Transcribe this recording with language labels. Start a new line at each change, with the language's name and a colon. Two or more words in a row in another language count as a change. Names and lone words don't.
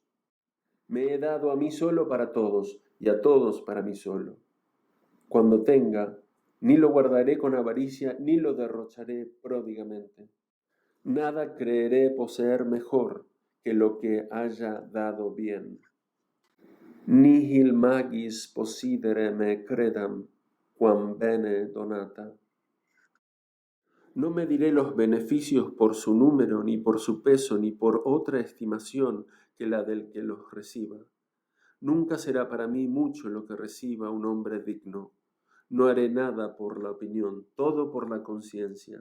Spanish: Me he dado a mí solo para todos, y a todos para mí solo. Cuando tenga, ni lo guardaré con avaricia, ni lo derrocharé pródigamente. Nada creeré poseer mejor que lo que haya dado bien.
Latin: Nihil magis possidere me credam, quam bene donata.
Spanish: No mediré los beneficios por su número, ni por su peso, ni por otra estimación que la del que los reciba. Nunca será para mí mucho lo que reciba un hombre digno. No haré nada por la opinión, todo por la conciencia.